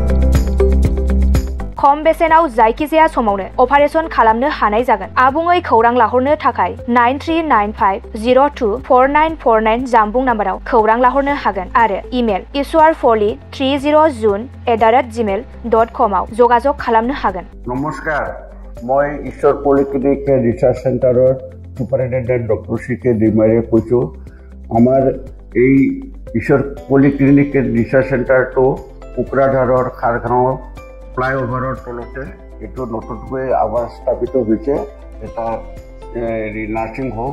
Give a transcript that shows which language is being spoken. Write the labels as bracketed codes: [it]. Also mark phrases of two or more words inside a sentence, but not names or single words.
[brx] खम बेसेनाव जायखिजाया समावनो अपारेशन खालामनो हानाय जागोन। आबुङै खौरां लाहरनो थाखाय 9395024949 जानबुं नाम्बाराव खौरां लाहरनो हागोन आरो इमेल ishwarpoli30jun@gmail.com आव जोगाजोग खालामनो हागोन। [as] नमस्कार, মই ঈশ্বৰ পলিক্লিনিক ৰিচাৰ্চ চেণ্টাৰৰ সুপাৰিনটেণ্ডেণ্ট ডক্টৰ CK ডিমাৰীয়ে কৈছো। আমাৰ এই ঈশ্বৰ পলিক্লিনিক ৰিচাৰ্চ চেণ্টাৰটো কোকৰাঝাৰৰ খাৰগাঁও ফ্লাইওভাৰৰ তলতে এইটো নতুনকৈ আবাৰ স্থাপিত হৈছে এটা [en] nursing home.